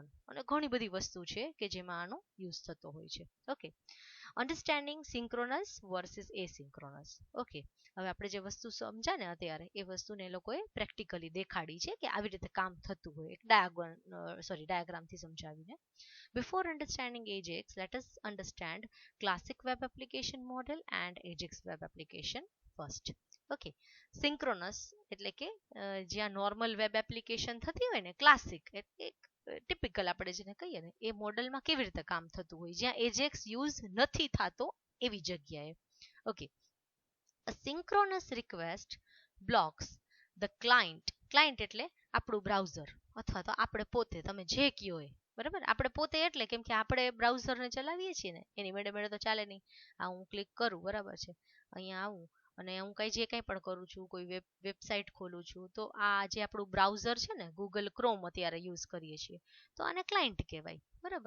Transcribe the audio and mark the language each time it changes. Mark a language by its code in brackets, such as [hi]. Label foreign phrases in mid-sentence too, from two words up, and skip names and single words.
[gu] અને ઘણી બધી વસ્તુ છે કે જેમાં આનો યુઝ થતો હોય છે. [en] ઓકે, understanding synchronous versus asynchronous. [gu] ઓકે, હવે આપણે જે વસ્તુ સમજ્યા ને અત્યારે, એ વસ્તુને એ લોકોએ પ્રેક્ટિકલી દેખાડી છે કે આવી રીતે કામ થતું હોય, એક ડાયાગ્રામથી સમજાવીને. [en] Before understanding AJAX, let us understand classic web application model and AJAX web application first. [gu] Okay, synchronous એટલે કે જ્યાં [en] normal web application [gu] થતી હોય ને, [en] classic typical [gu] આપણે જેને કહીએ ને, એ મોડલમાં કેવી રીતે કામ થતું હોય, જ્યાં એજેક્સ યુઝ નથી થતો એવી જગ્યાએ. ઓકે, [en] a synchronous request blocks the client [gu] એટલે આપણું બ્રાઉઝર અથવા તો આપણે પોતે, તમે જે કયો એ, બરાબર. આપણે પોતે એટલે કેમ કે આપણે બ્રાઉઝરને ચલાવીએ છીએ ને, એની મેળે મેળે તો ચાલે નહીં. આ હું ક્લિક કરું, બરાબર છે, અહીંયા આવું અને હું જે કંઈ પણ કરું છું, કોઈ વેબસાઇટ ખોલું છું, તો આ જે આપણું બ્રાઉઝર છે ને, ગૂગલ ક્રોમ અત્યારે યુઝ કરીએ છીએ, તો આને ક્લાયન્ટ કહેવાય, બરાબર.